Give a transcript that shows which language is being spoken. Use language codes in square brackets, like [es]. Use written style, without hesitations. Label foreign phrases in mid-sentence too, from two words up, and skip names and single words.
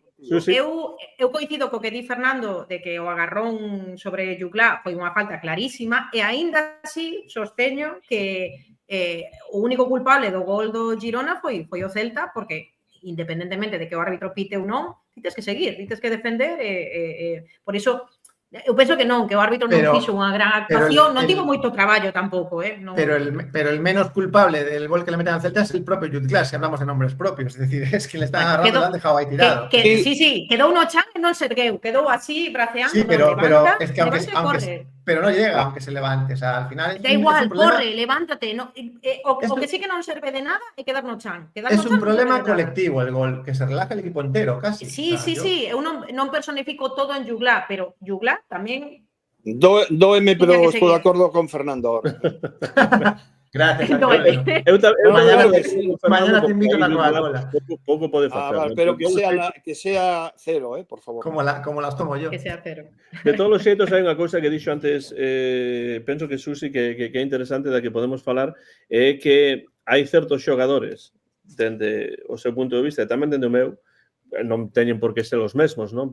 [gl] Eu coincido co que di Fernando de que o agarrón sobre Juglá foi unha falta clarísima e aínda así sosteño que o único culpable do gol do Girona foi o Celta, porque independentemente de que o árbitro pite ou non, tites que seguir, tites que defender por iso eu penso que non, que o árbitro non fixo unha gran actuación, non tivo moito traballo tampouco, non. [es] Pero el menos culpable del gol que le meten al Celta es el propio Jutgla, si hablamos de nombres propios, es decir, es que le están agarrando y lo han dejado ahí tirado. Sí, [gl] quedou no chan e non se ergueu, quedou así braceando, [es] sí, pero es que aunque pero no llega aunque se levante, o sea, al final da igual, corre, levántate, [gl] o que sí que non serve de nada é quedar no chan. [es] Es un problema colectivo el gol, que se relaja el equipo entero, casi. [gl] Sí, eu non personifico todo en Juglá, pero Juglá tamén... Dóeme, pero estou de acordo con Fernando ahora. [es] Gracias, Antonio. Mañana te invito a la Coca-Cola. [gl] Pouco pode facer. [es] Pero que sea cero, por favor. Como las tomo yo. Que sea cero. [gl] De todos os xeitos, hai unha cousa que dixo antes, penso que Susi, que é interesante da que podemos falar, é que hai certos xogadores, dende o seu punto de vista, e tamén dende o meu, non teñen por que ser os mesmos, non?